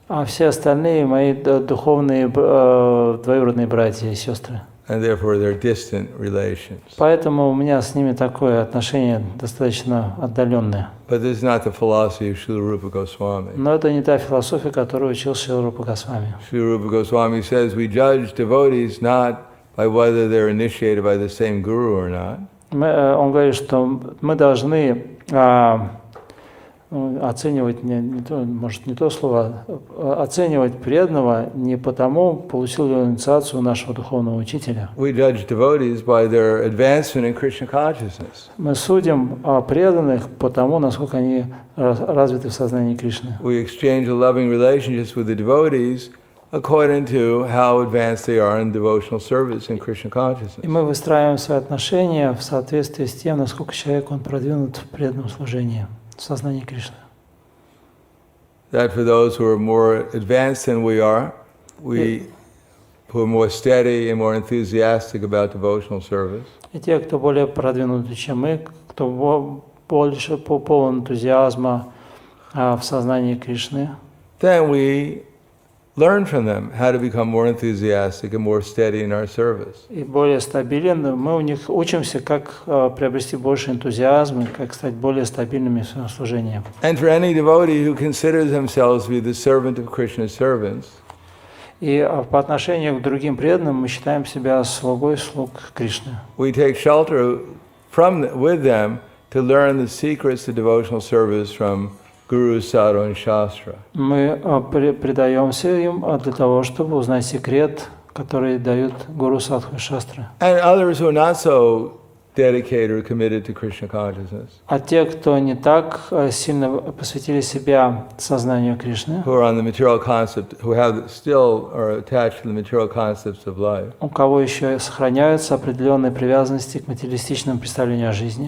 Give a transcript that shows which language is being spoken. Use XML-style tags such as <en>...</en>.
<ru>А все остальные мои духовные двоюродные братья и сестры.</ru> <en>And therefore they're distant relations.</en> <ru>Поэтому у меня с ними такое отношение достаточно отдаленное.</ru> <en>But this is not the philosophy of Srila Rupa Goswami.</en> <ru>Но это не та философия, которую учил Шрила Рупа Госвами.</ru> <en>Srila Rupa Goswami says we judge devotees not by whether they're initiated by the same guru or not.</en> <ru>Он говорит, что мы должны оценивать, может не то слово, оценивать преданного не потому, получил ли он инициацию нашего духовного учителя.</ru> <en>We judge devotees by their advancement in Krishna consciousness.</en> <ru>Мы судим преданных по тому, насколько они развиты в сознании Кришны.</ru> <en>We exchange a loving relationships with the devotees according to how advanced they are in devotional service in Krishna consciousness.</en> <ru>И мы выстраиваем свои отношения в соответствии с тем, насколько человек он продвинут в преданном служении. Сознание Кришны.</ru> <en>That for those who are more advanced than we are, who are more steady and more enthusiastic about devotional service.</en> <ru>И те, кто более продвинуты, чем мы, кто больше полон энтузиазма в сознании Кришны,</ru> <en>then we learn from them how to become more enthusiastic and more steady in our service.</en> <ru>И более стабилен, мы у них учимся, как приобрести больше энтузиазма, как стать более стабильными в своем служении.</ru> <en>And for any devotee who considers themselves to be the servant of Krishna's servants,</en> <ru>и по отношению к другим преданным мы считаем себя слугой слуг Кришны.</ru> <en>we take shelter with them to learn the secrets of devotional service from Guru, Sadhu, and Shastra.</en> <ru>Мы предаемся им для того, чтобы узнать секрет, который дают Гуру, Садху и Шастры.</ru> <en>And others who are not so dedicated or committed to Krishna consciousness,</en> <ru>А те, кто не так сильно посвятили себя сознанию Кришны,</ru> <en>who are on the material concept, who still are attached to the material concepts of life,</en> <ru>у кого еще сохраняются определенные привязанности к материалистичному представлению о жизни,</ru>